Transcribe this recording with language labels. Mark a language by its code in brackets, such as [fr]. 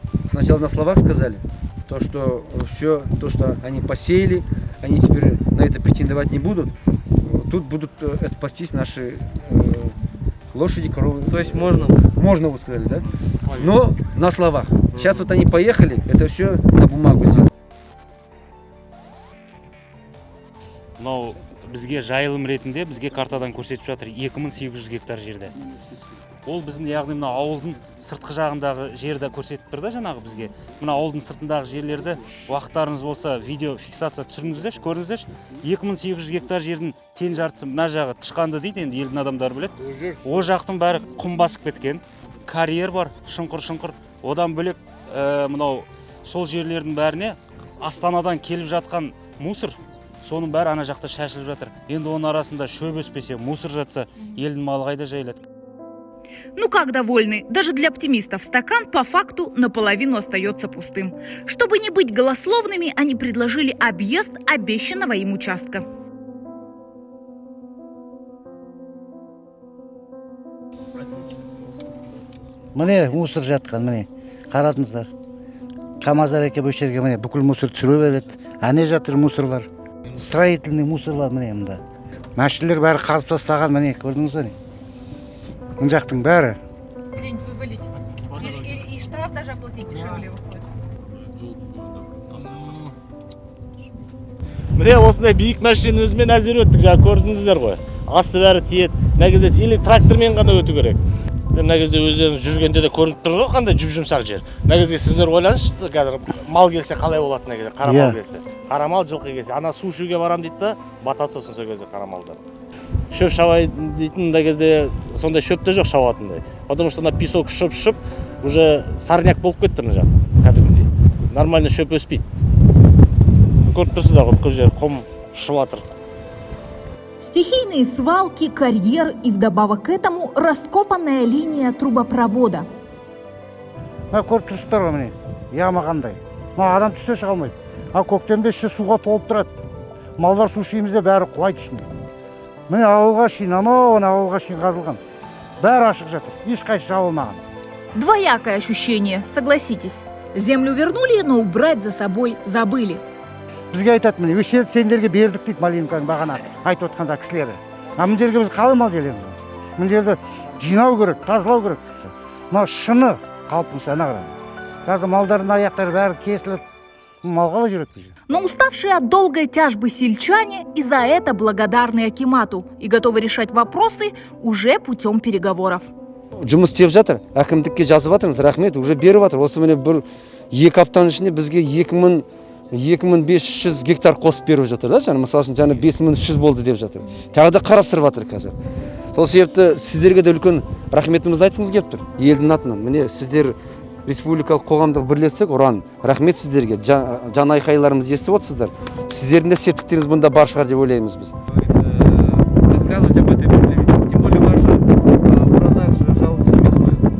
[ru] Сначала на словах сказали, то, что все, то, что они посеяли, они теперь на это претендовать не будут. Тут будут это пастись наши лошади, коровы. То есть можно? Можно, вот сказали, да? Но на словах. Сейчас вот они поехали, это все на бумагу сделали. [kk] Мынау бізге жайылым ретінде бізге картадан көрсетіп жатыр 2800 гектар жерде. Ол біздің яғни мына ауылдың сыртқы жағындағы жерді көрсетіп тұр да жаңағы бізге. Мына ауылдың сыртындағы жерлерді уақыттарыңыз болса видео фиксация түсіріңіздерші, көріңіздерші. 2800 гектар жердің тең жартысы мына жағы тышқанды дейді, енді елдің адамдары біледі. О жақтың бәрі құм басып кеткен, карьер бар, шұңқыр. Одан бөлек мынау сол жерлердің бәріне Астанадан келіп жатқан мусор, соның бәрі ана жақта шашылып жатыр. Енді оның арасында шөп өспесе, мусор жатса, елдің малы қайда жайылады? [ru] Ну как довольны? Даже для оптимистов стакан по факту наполовину остается пустым. Чтобы не быть голословными, они предложили объезд обещанного им участка. [kk] Міне мусор жатқан, міне қарадыңыздар. КамАЗдар екеп осы жерге міне бүкіл мусор түсіре береді. Әне жатыр мусорлар. Строительный мусорлар міне мында. Машинелер бәрі қазып тастаған, міне көрдіңіз бе? Мына жақтың бәрі. [ru] Где-нибудь вывалить. И штраф даже оплатить дешевле выходит. [kk] Міне осындай биік машина өзімен әзер өттік, жаңа көрдіңіздер ғой. Асты бәрі тиет. Мына кезде или трактормен ғана өту керек. Мына кезде өздеріңіз жүргенде де көрініп тұр ғой, қандай жүп-жұмсақ жер. Мына кезде сіздер ойлаңызшы, қазір мал келсе қалай болады мына кезде, қара мал келсе. Қара мал жылқы келсе, ана су ішуге барам дейді да, батады сосын сол кезде қара малдар. Шөп шабайын дейтін мына кезде сондай шөп те жоқ шабатындай. [ru] Потому что на песок [kk] шып, [ru] уже сорняк [kk] болып кетті мына жақ. Кәдімгідей. Нормально шөп өспейді. Көріп тұрсыздар ғой, бүкіл жер құм шып жатыр. [ru] Стихийные свалки, карьер и вдобавок к этому раскопанная линия трубопровода. [kk] Көріп тұрсыздар ғой міне, яма қандай. Адам түссе шыға алмайды. Көктемде іші суға толып тұрады. Малдар су ішемізде бәрі құлайды ішіне. Міне ауылға шейін, ауылға шейін қазылған. Бәрі ашық жатыр, ешқайсы жабылмаған. [ru] Двоякое ощущение, согласитесь. Землю вернули, но убрать за собой забыли. [kk] Бізге айтады, міне, өз жерді сендерге бердік дейді Малинканың бағана айтып отқанда кісілері. Мына жерге біз қалай мал желеміз? Мына жерді жинау керек, тазалау керек. Мына шыны қалпынша ана қарай. Қазір малдардың аяқтары бәрі кесіліп, мал қалай жүреді біз. [ru] Но уставшие от долгой тяжбы сельчане и за это благодарны акимату и готовы решать вопросы уже путем переговоров. [kk] Жұмыс істеп жатыр, әкімдікке жазып жатырмыз, рахмет, уже беріп жатыр. Осы міне бір 2 аптаның ішінде бізге 2500 гектар қосып беріп жатыр да, жаңа мысалы үшін жаңа 5300 болды деп жатыр. Тағы да қарастырып жатыр қазір. Сол себепті сіздерге де үлкен рахметімізді айтқымыз келіп тұр. Елдің атынан. Міне сіздер республикалық қоғамдық бірлестік, ұран, рахмет сіздерге. Жан айқайларымызды естіп отырсыздар. Сіздердің де септіктеріңіз бұнда бар шығар деп ойлаймыз біз. [ru] Рассказывать об этой проблеме. Тем более ваши образах жалуются местные.